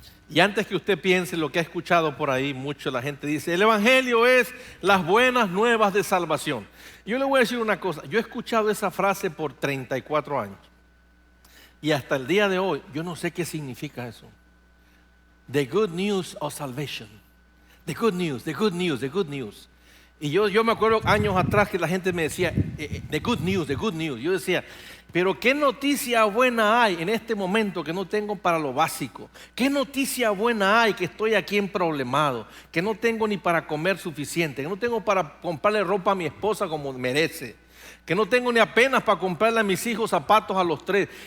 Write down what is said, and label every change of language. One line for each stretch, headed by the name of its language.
Spanish: Y antes que usted piense lo que ha escuchado por ahí, mucho la gente dice, el evangelio es las buenas nuevas de salvación. Yo le voy a decir una cosa, yo he escuchado esa frase por 34 años. Y hasta el día de hoy, yo no sé qué significa eso.
English: The good news of salvation. The good news, the good news, the good news.
Spanish: Y yo me acuerdo años atrás que la gente me decía,
English: the good news, the good news.
Spanish: Yo decía, pero qué noticia buena hay en este momento que no tengo para lo básico. Qué noticia buena hay que estoy aquí emproblemado, que no tengo ni para comer suficiente, que no tengo para comprarle ropa a mi esposa como merece, que no tengo ni apenas para comprarle a mis hijos zapatos a los 3.